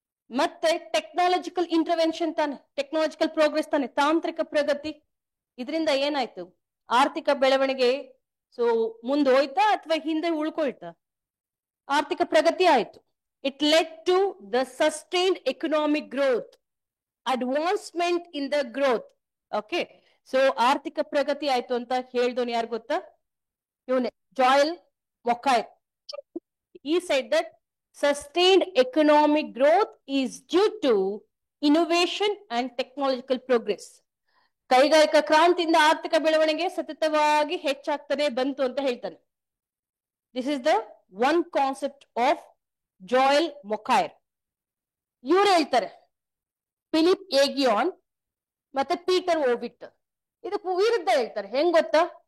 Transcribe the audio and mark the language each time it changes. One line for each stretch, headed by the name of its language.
Kannada: ಮತ್ತೆ technological intervention ತಾನೆ, technological progress ತಾನೆ, ತಾಂತ್ರಿಕ ಪ್ರಗತಿ. ಇದರಿಂದ ಏನಾಯ್ತು? ಆರ್ಥಿಕ ಬೆಳವಣಿಗೆ ಸೊ ಮುಂದೋಯ್ತಾ ಅಥವಾ ಹಿಂದೆ ಉಳ್ಕೊಳ್ತಾ? ಆರ್ಥಿಕ ಪ್ರಗತಿ ಆಯ್ತು.
English: It led to the sustained economic growth. advancement in the growth.
Kannada: Okay, so ಆರ್ಥಿಕ ಪ್ರಗತಿ ಆಯ್ತು ಅಂತ ಹೇಳ್ದೋನು ಯಾರು ಗೊತ್ತಾ? ಇವನೇ Joel ಮೊಕೈರ್.
English: He said that sustained economic growth is due to innovation and technological progress.
Kannada: ಕೈಗಾರಿಕಾ ಕ್ರಾಂತಿಯಿಂದ ಆರ್ಥಿಕ ಬೆಳವಣಿಗೆ ಸತತವಾಗಿ ಹೆಚ್ಚಾಗ್ತಾನೆ ಬಂತು ಅಂತ ಹೇಳ್ತಾನೆ.
English: This is the one concept of Joel Mokyr.
Kannada: ಇವ್ರು ಹೇಳ್ತಾರೆ ಫಿಲಿಪ್ ಏಗಿಯಾನ್ ಮತ್ತೆ ಪೀಟರ್ ಓವಿಟ್ ಇದಕ್ಕೂ ವಿರುದ್ಧ ಹೇಳ್ತಾರೆ. ಹೆಂಗ್ ಗೊತ್ತಾ?